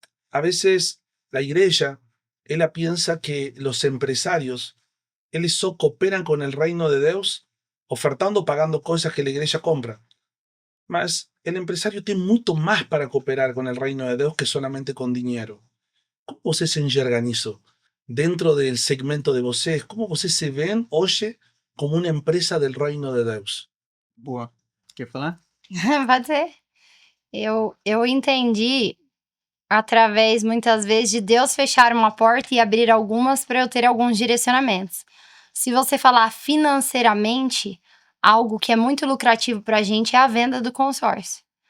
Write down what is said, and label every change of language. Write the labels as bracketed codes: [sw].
[es] A veces la iglesia, ella piensa que los empresarios, ellos solo cooperan con el reino de Dios ofertando, pagando cosas que la iglesia compra. Mas el empresario tiene mucho más para cooperar con el reino de Dios que solamente con dinero. ¿Cómo vocês enxergan eso dentro del segmento de vocês? ¿Cómo vocês se ven hoy como una empresa del reino de Dios? [pt] Boa. Quer falar? Pode ser. Eu entendi através, muitas vezes, de Deus fechar uma porta e abrir algumas para eu ter alguns direcionamentos. Se você falar financeiramente, algo que é muito lucrativo para a gente é a venda do consórcio.